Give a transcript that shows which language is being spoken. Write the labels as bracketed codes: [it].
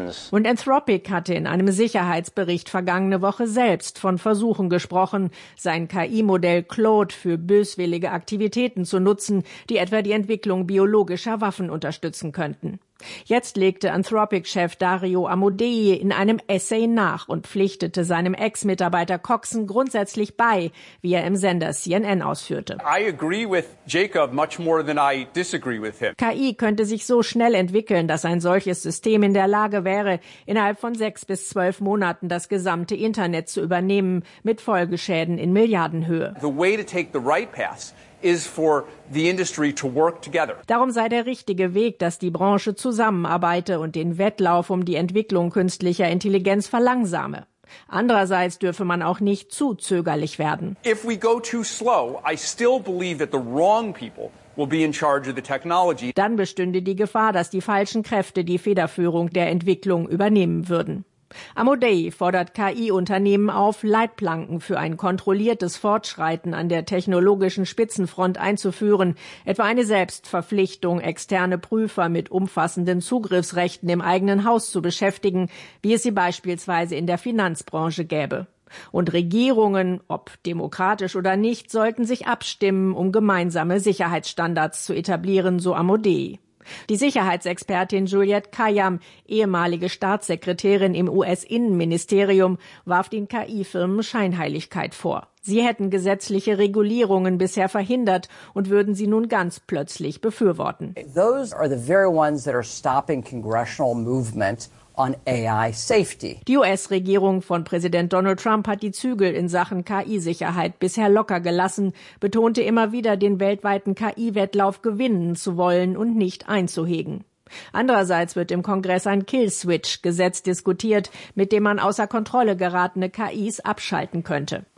[de] Und Anthropic hatte in einem Sicherheitsbericht vergangene Woche selbst von Versuchen gesprochen, sein KI-Modell Claude für böswillige Aktivitäten zu nutzen, die etwa die Entwicklung biologischer Waffen unterstützen könnten. Jetzt legte Anthropic-Chef Dario Amodei in einem Essay nach und pflichtete seinem Ex-Mitarbeiter Coxon grundsätzlich bei, wie er im Sender CNN ausführte. [en] I agree with Jacob much more than I disagree with him. [de] KI könnte sich so schnell entwickeln, dass ein solches System in der Lage wäre, innerhalb von 6 bis 12 Monaten das gesamte Internet zu übernehmen, mit Folgeschäden in Milliardenhöhe. [en] The way to take the right path is for the industry to work together. [de] Darum sei der richtige Weg, dass die Branche zusammenarbeite und den Wettlauf um die Entwicklung künstlicher Intelligenz verlangsame. Andererseits dürfe man auch nicht zu zögerlich werden. [en] If we go too slow, I still believe that the wrong people will be in charge of the technology. [de] Dann bestünde die Gefahr, dass die falschen Kräfte die Federführung der Entwicklung übernehmen würden. Amodei fordert KI-Unternehmen auf, Leitplanken für ein kontrolliertes Fortschreiten an der technologischen Spitzenfront einzuführen, etwa eine Selbstverpflichtung, externe Prüfer mit umfassenden Zugriffsrechten im eigenen Haus zu beschäftigen, wie es sie beispielsweise in der Finanzbranche gäbe. Und Regierungen, ob demokratisch oder nicht, sollten sich abstimmen, um gemeinsame Sicherheitsstandards zu etablieren, so Amodei. Die Sicherheitsexpertin Juliette Kayyem, ehemalige Staatssekretärin im US-Innenministerium, warf den KI-Firmen Scheinheiligkeit vor. Sie hätten gesetzliche Regulierungen bisher verhindert und würden sie nun ganz plötzlich befürworten. [en] Those are the very ones that are stopping congressional movement on AI safety. [de] Die US-Regierung von Präsident Donald Trump hat die Zügel in Sachen KI-Sicherheit bisher locker gelassen, betonte immer wieder, den weltweiten KI-Wettlauf gewinnen zu wollen und nicht einzuhegen. Andererseits wird im Kongress ein Kill-Switch-Gesetz diskutiert, mit dem man außer Kontrolle geratene KIs abschalten könnte.